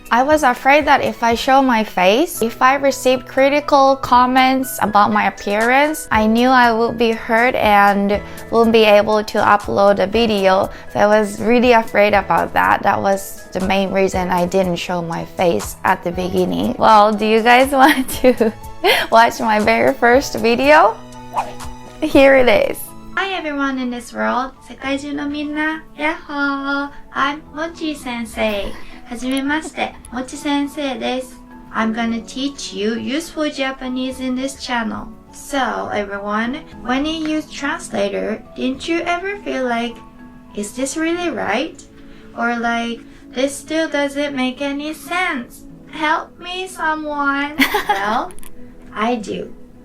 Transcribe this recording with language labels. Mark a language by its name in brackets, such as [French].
[English] I was afraid that if I show my face, if I received critical comments about my appearance, I knew I would be hurt and wouldn't be able to upload a video. So I was really afraid about that. That was the main reason I didn't show my face at the beginning. Well, do you guys want to watch my very first video? Here it is. Hi everyone in this world. [Japanese] 世界中のみんな、 [English] Yahoo! I'm Mochi sensei. [Japanese] はじめまして、Mochi sensei です。 [English] I'm gonna teach you useful Japanese in this channel. So everyone, when you use translator, didn't you ever feel like, is this really right? Or like, this still doesn't make any sense. Help me someone. Well, I do.